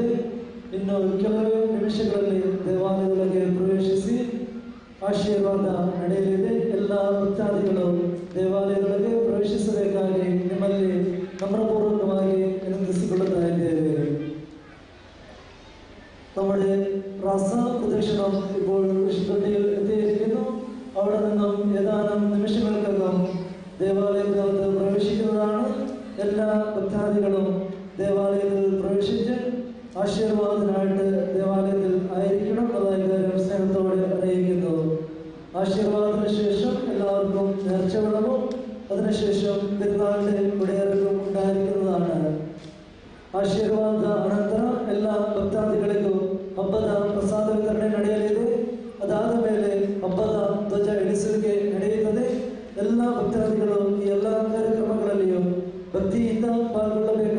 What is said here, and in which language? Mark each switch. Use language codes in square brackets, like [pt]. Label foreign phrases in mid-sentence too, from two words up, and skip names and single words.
[kn] ಇನ್ನು ಕೆಲವೇ ನಿಮಿಷಗಳಲ್ಲಿ ದೇವಾಲಯದೊಳಗೆ ಪ್ರವೇಶಿಸಿ ಆಶೀರ್ವಾದ ನಡೆಯಲಿದೆ. ಎಲ್ಲ ಭಕ್ತಾದಿಗಳು ದೇವಾಲಯದೊಳಗೆ ಪ್ರವೇಶಿಸಬೇಕಾಗಿ ನಿಮ್ಮಲ್ಲಿ [ml] നമ്രപൂർവ്വമായി വിനന്തിച്ചുകൊള്ളുന്ന നമ്മുടെ പ്രദക്ഷിണം ഇപ്പോൾ വിശുദ്ധിയിൽ എത്തിയിരിക്കുന്നു. അവിടെ നിന്നും ഏതാനും നിമിഷങ്ങൾക്കകം ദേവാലയത്തിനകത്ത് പ്രവേശിക്കുന്നതാണ്. എല്ലാ ഭക്താദികളും ദേവാലയത്തിൽ പ്രവേശിച്ച് ആശീർവാദത്തിനായിട്ട് ദേവാലയത്തിൽ ആയിരിക്കണം എന്നതായ കാര്യം സ്നേഹത്തോടെ അറിയിക്കുന്നു. ആശീർവാദത്തിന് ശേഷം എല്ലാവർക്കും നേർച്ചവെള്ളവും അതിനുശേഷം പെരുന്നാളിന്റെ കുടിയേറലും ഉണ്ടായിരിക്കുന്നതാണ്. [kn] ಆಶೀರ್ವಾದ ಅನಂತರ ಎಲ್ಲ ಭಕ್ತಾದಿಗಳಿಗೂ ಹಬ್ಬದ ಪ್ರಸಾದ ವಿತರಣೆ ನಡೆಯಲಿದೆ. ಅದಾದ ಮೇಲೆ ಹಬ್ಬದ ಧ್ವಜ ಇಳಿಸುವಿಕೆ ನಡೆಯುತ್ತದೆ. ಎಲ್ಲ ಭಕ್ತಾದಿಗಳು ಈ ಎಲ್ಲ ಕಾರ್ಯಕ್ರಮಗಳಲ್ಲಿಯೂ ಭಕ್ತಿಯಿಂದ ಪಾಲ್ಗೊಳ್ಳಬೇಕು.